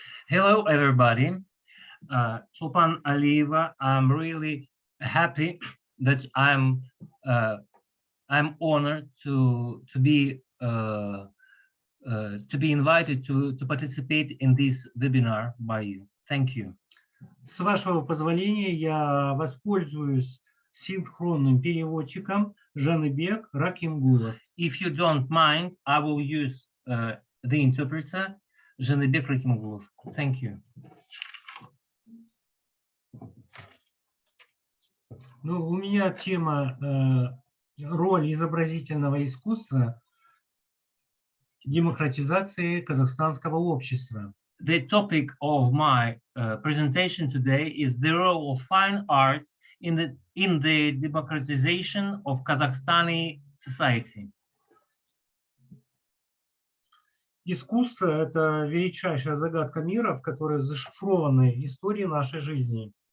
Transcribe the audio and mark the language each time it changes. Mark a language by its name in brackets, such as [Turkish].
[English] Hello everybody. Cholpon Alieva, I'm really happy that I'm honored to be invited to participate in this webinar by you. Thank you. [Russian] С вашего позволения я воспользуюсь синхронным переводчиком Жаныбек Ракимгулов. [English] If you don't mind, I will use the interpreter Жаныбек Ракимгулов. Thank you. [Russian] Ну, у меня тема роль изобразительного искусства в демократизации казахстанского общества. [English] The topic of my presentation today is the role of fine arts in the democratization of Kazakhstani society. [Russian] Искусство – это величайшая загадка мира, в которой зашифрованы истории нашей жизни.